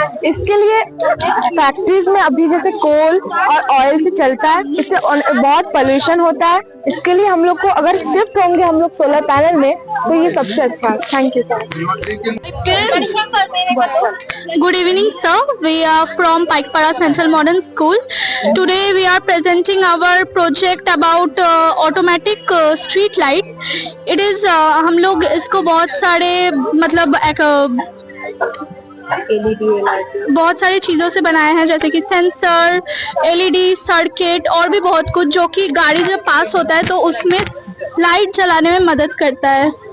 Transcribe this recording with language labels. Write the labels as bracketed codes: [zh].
[hi] इसके लिए फैक्ट्रीज में अभी जैसे कोल और ऑयल से चलता है, इससे बहुत पोल्यूशन होता है। इसके लिए हम लोग को अगर शिफ्ट होंगे हम लोग सोलर पैनल में तो ये सबसे अच्छा है। [en] Thank you sir. Good evening, sir. We are from Paikpara Central Modern School. Today we are presenting our project about automatic street light. It is [hi] हम लोग इसको बहुत सारे मतलब बहुत सारी चीजों से बनाए हैं, जैसे कि सेंसर, एलईडी, सर्किट और भी बहुत कुछ, जो कि गाड़ी जब पास होता है तो उसमें लाइट जलाने में मदद करता है।